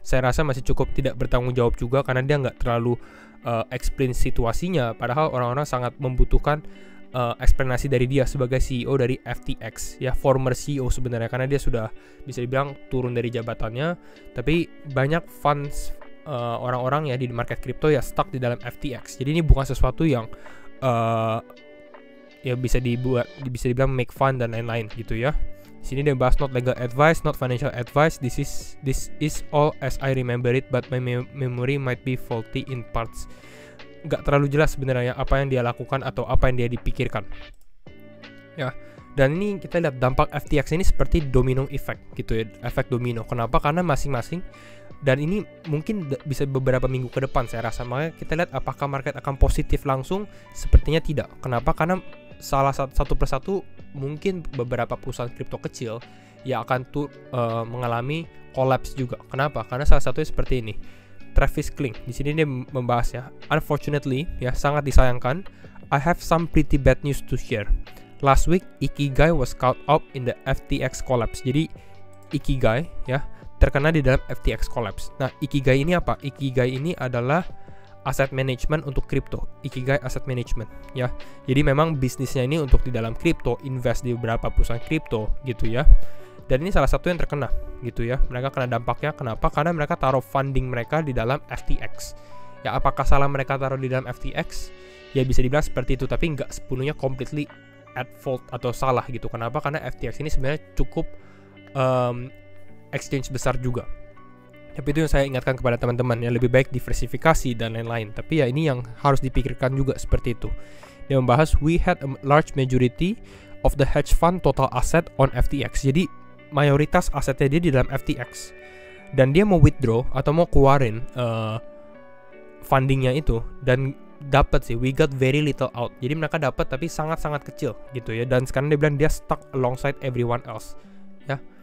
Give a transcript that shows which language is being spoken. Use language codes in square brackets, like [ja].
[id] Saya rasa masih cukup tidak bertanggung jawab juga, karena dia nggak terlalu explain situasinya, padahal orang-orang sangat membutuhkan eksplanasi dari dia sebagai CEO dari FTX ya, former CEO sebenarnya, karena dia sudah bisa dibilang turun dari jabatannya, tapi banyak funds orang-orang ya di market crypto ya stuck di dalam FTX. Jadi ini bukan sesuatu yang ya bisa dibilang make fun dan lain-lain gitu ya. Di sini dia bahas [en] not legal advice, not financial advice. This is all as I remember it, but my memory might be faulty in parts. [id] Gak terlalu jelas sebenarnya apa yang dia lakukan atau apa yang dia dipikirkan. Ya. Dan ini kita lihat dampak FTX ini seperti domino effect gitu ya, efek domino. Kenapa? Karena masing-masing, dan ini mungkin bisa beberapa minggu ke depan saya rasa. Makanya kita lihat apakah market akan positif langsung. Sepertinya tidak. Kenapa? Karena salah satu persatu mungkin beberapa perusahaan kripto kecil yang akan mengalami collapse juga. Kenapa? Karena salah satunya seperti ini. Travis Kling di sini dia membahas ya. [en] Unfortunately ya, [id] sangat disayangkan, [en] I have some pretty bad news to share. Last week Ikigai was caught up in the FTX collapse. [id] Jadi Ikigai ya terkena di dalam FTX collapse. Nah, Ikigai ini apa? Ikigai ini adalah asset management untuk kripto, Ikigai Asset Management ya. Jadi memang bisnisnya ini untuk di dalam kripto, invest di beberapa perusahaan kripto gitu ya. Dan ini salah satu yang terkena gitu ya. Mereka kena dampaknya. Kenapa? Karena mereka taruh funding mereka di dalam FTX. Ya, apakah salah mereka taruh di dalam FTX? Ya bisa dibilang seperti itu, tapi nggak sepenuhnya [en] completely at fault [id] atau salah gitu. Kenapa? Karena FTX ini sebenarnya cukup exchange besar juga. Tapi itu yang saya ingatkan kepada teman-teman ya, lebih baik diversifikasi dan lain-lain. Tapi ya ini yang harus dipikirkan juga seperti itu. Dia membahas [en] we had a large majority of the hedge fund total asset on FTX. [id] Jadi mayoritas asetnya dia di dalam FTX. Dan dia mau withdraw atau mau keluarin fundingnya itu, dan dapat sih, [en] we got very little out. [id] Jadi mereka dapat tapi sangat-sangat kecil gitu ya. Dan sekarang dia bilang dia [en] stuck alongside everyone else [id] ya.